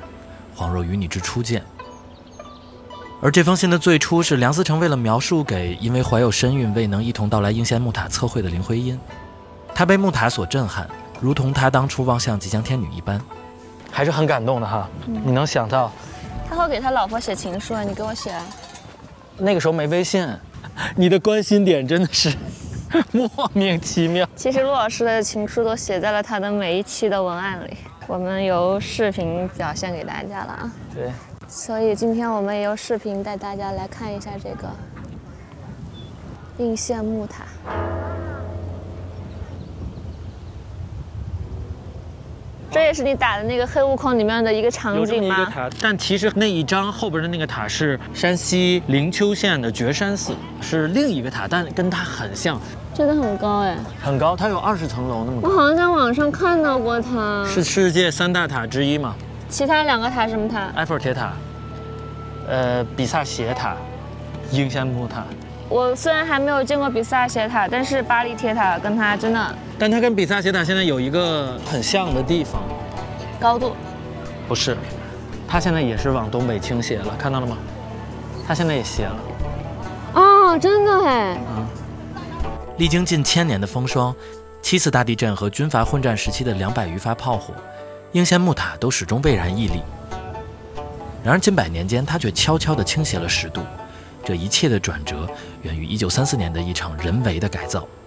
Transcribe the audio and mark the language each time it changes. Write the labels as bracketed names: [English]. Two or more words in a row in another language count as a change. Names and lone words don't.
[Chinese] 恍若與你之初見。而這封信的最初是梁思成為了描述給因為懷有身孕未能一同到來應縣木塔測繪的林徽因，他被木塔所震撼，如同他當初望向吉祥天女一般，還是很感動的哈。你能想到他會給他老婆寫情書啊，你給我寫啊。那個時候沒微信，你的關心點真的是莫名其妙。其實陸老師的情書都寫在了他的每一期的文案裡，我們由視頻表現給大家了啊。對。所以今天我們也用視頻帶大家來看一下這個應縣木塔。這也是你打的那個黑悟空裡面的一個場景嗎？有這麼一個塔，但其實那一張後邊的那個塔是山西靈丘縣的覺山寺，是另一個塔，但跟它很像。这個很高哎，很高，它有20層樓那麼高。我好像在網上看到過它。是世界3大塔之一嘛？其他2個塔什麼塔？埃菲爾鐵塔，比薩斜塔，應縣木塔。我雖然還沒有見過比薩斜塔，但是巴黎鐵塔跟它真的，但它跟比薩斜塔現在有一個很像的地方，高度。不是，它現在也是往東北傾斜了，看到了嗎？它現在也斜了。哦，真的哎。歷經近1000年的風霜，7次大地震和軍閥混戰時期的200餘發炮火，應縣木塔都始終巍然屹立。然而近100年間，它卻悄悄地傾斜了10度。這一切的轉折源於1934年的一場人為的改造。